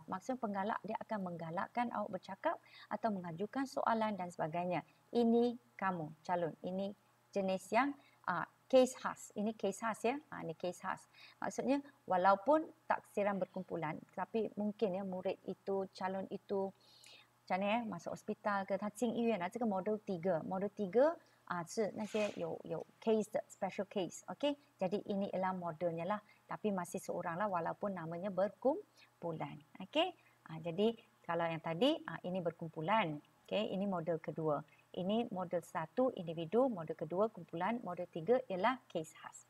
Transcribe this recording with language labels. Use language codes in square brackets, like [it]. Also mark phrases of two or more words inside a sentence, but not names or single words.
[ms] Maksud penggalak dia akan menggalakkan awak bercakap atau mengajukan soalan dan sebagainya. Ini kamu calon. Ini jenis yang case khas. Ini case khas ya. Ini case khas. Maksudnya walaupun taksiran berkumpulan, tapi mungkin ya murid itu, calon itu macam mana masuk hospital ke, [zh] 他进医院这个 model 3 是那些有 case 的 [en] special case. [ms] Okey, jadi ini ialah modelnya lah, tapi masih seorang lah walaupun namanya berkumpulan. Okey, jadi kalau yang tadi ini berkumpulan. Okey, ini model kedua. Ini model 1 individu, model kedua kumpulan, model 3 ialah case khas.